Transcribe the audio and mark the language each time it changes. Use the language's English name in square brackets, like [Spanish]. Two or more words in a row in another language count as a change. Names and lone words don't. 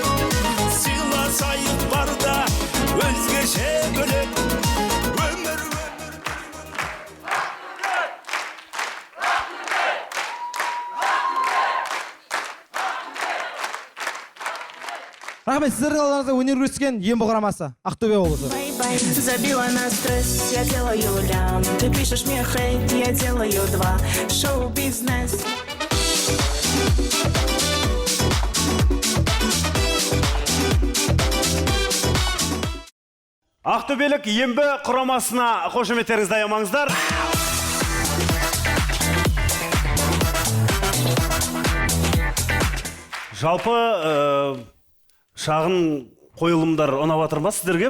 [Kazakh] Сыйласайық барда, өзгеше бөлек. Рахмет, сіздердің алдарыңызда өнер көрсеткен ем құрамасы Ақтөбе облысы. [Russian] Забила на стресс, я делаю лям. Ты пишешь мне хейт, я делаю 2. Шоу-бизнес. [Kazakh] Ақтөбелік ембі құрамасына қошеметтеріңізді аямаңыздар. Жалпы шағын қойылымдар ұнап жатыр ма сіздерге?